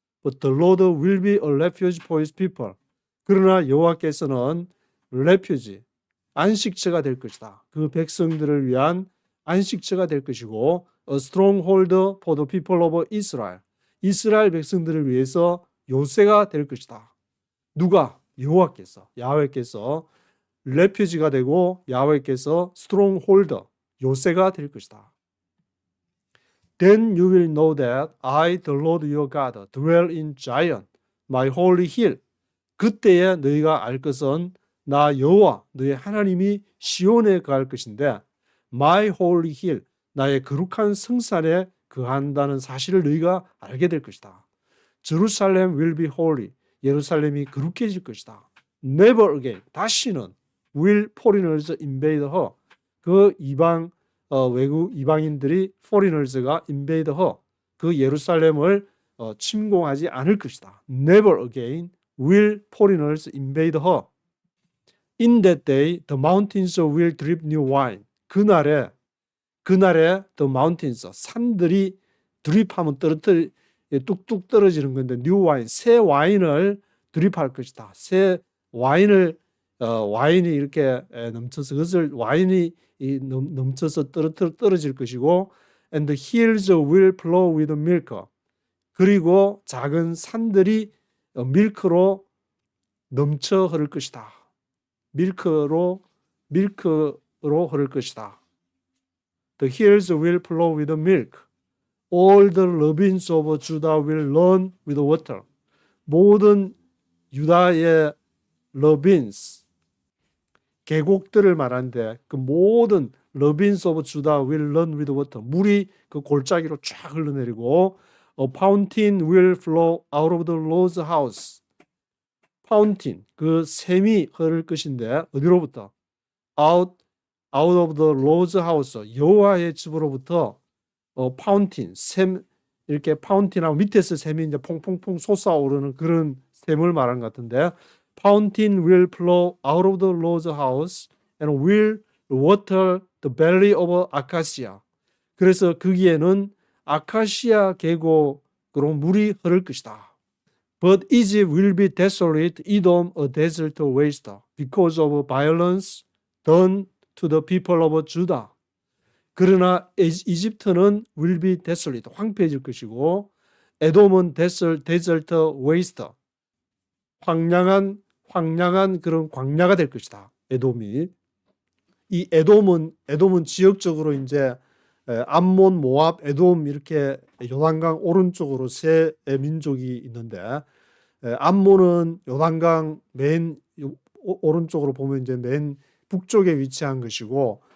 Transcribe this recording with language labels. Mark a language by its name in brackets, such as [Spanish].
[English] But the Lord will be a refuge for his people. [Korean] 그러나 여호와께서는 refuge, 안식처가 될 것이다. 그 백성들을 위한 안식처가 될 것이고 [English] a stronghold for the people of Israel. [Korean] 이스라엘 백성들을 위해서 요새가 될 것이다. 누가? 여호와께서, 야훼께서 refuge가 되고 야훼께서 stronghold, 요새가 될 것이다. [English] Then you will know that I, the Lord your God, dwell in Zion, my holy hill. [Korean] 그때에 너희가 알 것은 나 여호와 너희 하나님이 시온에 거할 것인데 [English] my holy hill, [Korean] 나의 거룩한 성산에 거한다는 사실을 너희가 알게 될 것이다. [English] Jerusalem will be holy. [Korean] 예루살렘이 거룩해질 것이다. [English] Never again, [Korean] 다시는 [English] will foreigners invade her. [Korean] 그 외국 이방인들이 foreigners가 [English] invade her, [Korean] 그 예루살렘을 침공하지 않을 것이다. [English] Never again will foreigners invade her. In that day, the mountains will drip new wine. [Korean] 그날에 [English] the mountains, [Korean] 산들이 드립하면 뚝뚝 떨어지는 건데 [English] new wine, [Korean] 새 와인을 드립할 것이다. 새 와인이 이렇게 넘쳐서 그것을 와인이 넘쳐서 떨어질 것이고 [English] and the hills will flow with milk. [Korean] 그리고 작은 산들이 밀크로 넘쳐 흐를 것이다. 밀크로 흐를 것이다. [English] The hills will flow with milk. All the ravines of Judah will run with water. [Korean] 모든 유다의 [English] ravines, [Korean] 계곡들을 말하는데 그 모든 [English] ravines of Judah will run with water. [Korean] 물이 그 골짜기로 쫙 흘러내리고 [English] A fountain will flow out of the Lord's house. [Korean] fountain, 그 샘이 흐를 것인데 어디로부터? [English] out of the Lord's house, [Korean] 여호와의 집으로부터 fountain, 샘, 이렇게 fountain하고 밑에서 샘이 이제 퐁퐁퐁 솟아오르는 그런 샘을 말하는 것 같은데 [English] Fountain will flow out of the Lord's house and will water the valley of acacia. [Korean] 그래서 거기에는 아카시아 계곡으로 물이 흐를 것이다. [English] But Egypt will be desolate, Edom a desert waste, because of violence done to the people of Judah. [Korean] 그러나 이집트는 [English] will be desolate, [Korean] 황폐해질 것이고 에돔은 [English] desert waste, [Korean] 황량한 그런 광야가 될 것이다. 에돔이. 이 에돔은 지역적으로 이제 암몬, 모압, 에돔 이렇게 요단강 오른쪽으로 세 민족이 있는데 암몬은 요단강 맨 오른쪽으로 보면 이제 맨 북쪽에 위치한 것이고